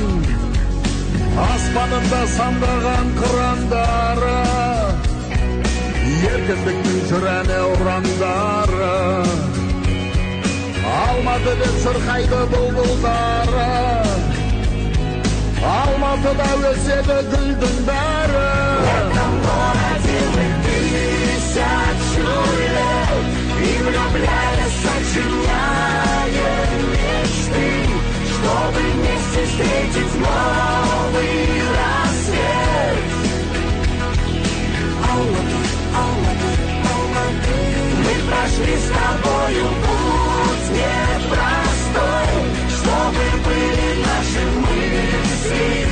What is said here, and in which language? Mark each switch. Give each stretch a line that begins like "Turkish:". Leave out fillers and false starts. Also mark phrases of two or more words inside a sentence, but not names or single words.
Kazakh: Аспанында самғаған қырандары, еркіндіктің жүрәне ұрандары. Алматы деп шырқайды бұлбұлдары, Алматыда өседі гүлдің бәрі.
Russian: И влюблялись, сочиняя мечты, чтобы вместе встретить новый рассвет. Мы прошли с тобою путь непростой, чтобы были наши мысли чисты.